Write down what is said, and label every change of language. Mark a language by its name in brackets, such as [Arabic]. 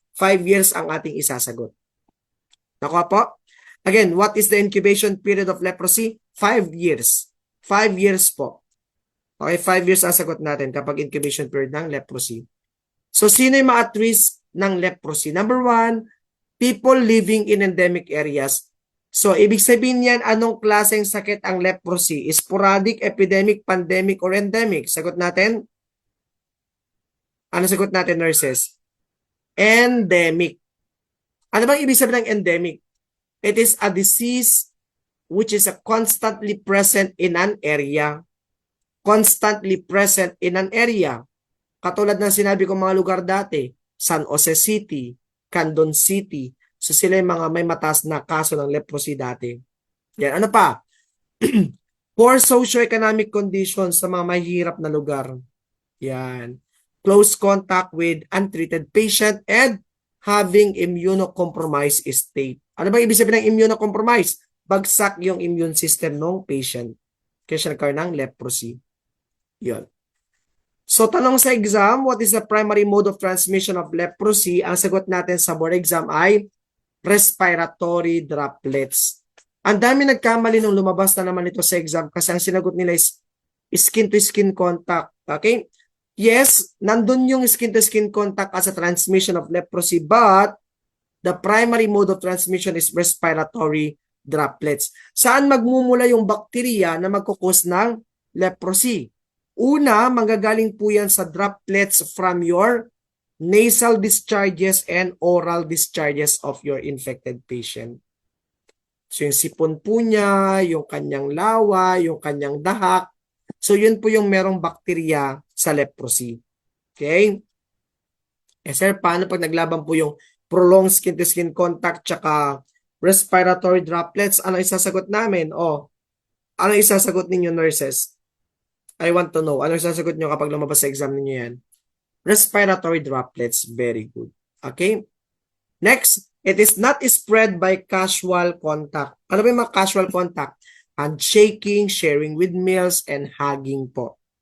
[Filipino] 5 years ang ating isasagot. Nakuha po? [English] Again, what is the incubation period of leprosy? [Filipino] 5 years. 5 years po. Okay, 5 years ang sagot natin kapag incubation period ng leprosy. So, sino yung mga at risk ng leprosy? [English] Number 1, people living in endemic areas. [Filipino] So, ibig sabihin yan, anong klaseng sakit ang leprosy? [English] Sporadic, epidemic, pandemic, or endemic? [Filipino] Sagot natin? Ano sagot natin, nurses? Endemic. Ano bang ibig sabihin ng endemic? [English] It is a disease which is constantly present in an area. Constantly present in an area. [Filipino] Katulad ng sinabi ko mga lugar dati, San Jose City, Candon City. So sila yung mga may mataas na kaso ng leprosy dati. Yan, ano pa? [English] Poor socioeconomic conditions [Filipino] sa mga mahirap na lugar. Yan. [English] Close contact with untreated patient and having immunocompromised state. [Filipino] Ano ba ibig sabihin ng immunocompromised? Bagsak yung immune system ng patient. Kaya siya nagkaroon ng leprosy. Yun. [English] So, [Filipino] tanong sa exam, [English] what is the primary mode of transmission of leprosy? [Filipino] Ang sagot natin sa board exam ay respiratory droplets. Ang dami nagkamali nung lumabas na naman ito sa exam kasi ang sinagot nila is skin-to-skin contact. [English] Okay? Yes, [Filipino] nandun yung [English] skin-to-skin contact as a transmission of leprosy, but the primary mode of transmission is respiratory droplets. [Filipino] Saan magmumula yung bakterya na magkukos ng leprosy? Una, manggagaling po yan sa [English] droplets from your nasal discharges and oral discharges of your infected patient. [Filipino] So yung sipon po niya, yung kanyang lawa, yung kanyang dahak. So yun po yung merong bakterya sa leprosy. Okay? Eh sir, paano pag naglaban po yung prolonged skin-to-skin contact tsaka respiratory droplets? Ano isasagot namin? Ano isasagot ninyo, nurses? [English] I want to know. [Filipino] Ano sasagot nyo kapag lumabas sa exam niyo yan? [English] Respiratory droplets. Very good. Okay? Next, it is not spread by casual contact. [Filipino] Ano ba yung mga casual contact? [English] Handshaking, sharing with meals, and hugging po.